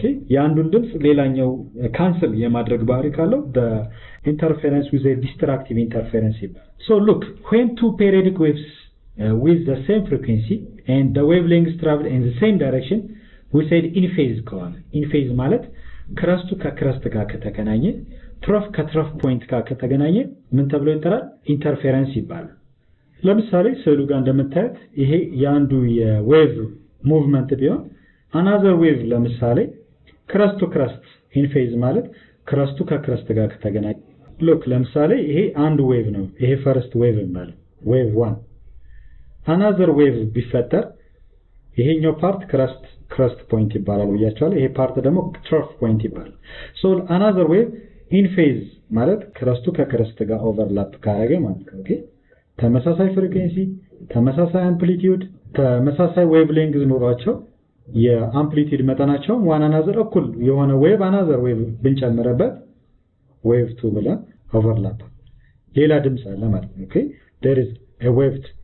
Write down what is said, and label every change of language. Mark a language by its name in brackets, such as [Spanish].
[Amharic] ኦኬ ያንዱን ድምጽ ሌላኛው ካንሰል የማድረግ ባህሪ ካለው [English] the interference with a destructive interference [Amharic] ይባላል. [English] So look when two periodic waves with the same frequency and the wavelengths travel in the same direction we said in phase [Amharic] ከሆነ [English] in phase [Amharic] ማለት ክረስቱ ከክረስት ጋር ከተገናኘ ትሮፍ ከትሮፍ ፖይንት ጋር ከተገናኘ ምን ተብሎ ይጠራል ኢንተርፌረንስ ይባላል. ለምሳሌ ስዕሉ ጋር እንደምታዩት ይሄ ያንዱ የዌቭ ሙቭመንት ቢሆን [English] another wave [Amharic] ለምሳሌ crest to crest in phase ማለት crest ከክረስት ጋር ከተገናኘ look ለምሳሌ ይሄ አንድ ዌቭ ነው ይሄ first wave ማለት [English] wave 1 another wave [Amharic] ቢፈጠር ይሄኛው ፓርት crest point ይባላል ብያችኋለሁ ይሄ ፓርት ደግሞ trough point ይባላል. [English] so another wave in phase ማለት crest ከክረስት ጋር overlap [Amharic] ካረገ ማለት ነው. ኦኬ ተመሳሳይ ፍሪኩዌንሲ ተመሳሳይ አምፕሊቲዩድ ተመሳሳይ wavelength ኖሯቸው የአምፕሊቲዩድ መጠናቸው one another እኩል የሆነ ዌቭ another ዌቭ ብንጨምርበት wave 2 ብለን overlap ሌላ ድምጽ አለ ማለት ነው. ኦኬ [English] there is a wave.